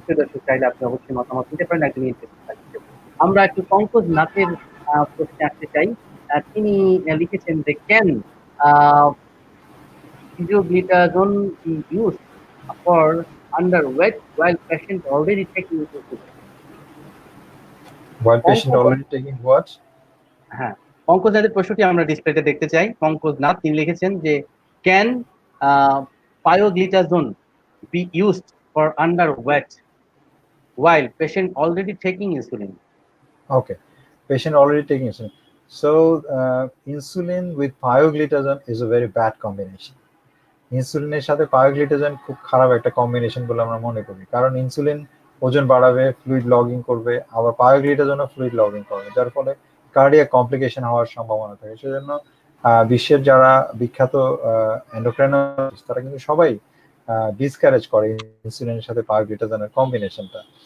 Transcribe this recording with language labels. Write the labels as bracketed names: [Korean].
[Bangla] প্রিয় দর্শক, চাইলে আপনি অবশ্যই মতামত দিতে পারেন একজন ইন্টারেস্টেড। আমরা একটু পঙ্কজ নাথের প্রশ্নে আসতে চাই। তিনি লিখেছেন যে [English] Can pioglitazone be used for underweight while patient already taking insulin? While patient already taking what? [Bangla] হ্যাঁ, পঙ্কজ নাথের প্রশ্নটি আমরা ডিসপ্লেতে দেখতে চাই। পঙ্কজ নাথ তিনি লিখেছেন যে [English] Can pioglitazone be used for underweight while patient already taking insulin? Okay, patient already taking insulin. So insulin with pioglitazone is a very bad combination. [Bangla] ইনসুলিনের সাথে পায়োগ্লিটাজেন খুব খারাপ একটা কম্বিনেশন বলে আমরা মনে করি, কারণ ইনসুলিন ওজন বাড়াবে, ফ্লুইড লগিং করবে, আবার পায়োগ্লিটাজেনও ফ্লুইড লগিং করবে, যার ফলে কার্ডিয়াক কমপ্লিকেশন হওয়ার সম্ভাবনা থাকে। সেজন্য বিশ্বের যারা বিখ্যাত এন্ডোক্রাইনোলজিস্ট তারা কিন্তু সবাই ডিসকারেজ করে ইনসুলিনের সাথে পায়োগ্লিটাজেনের কম্বিনেশনটা।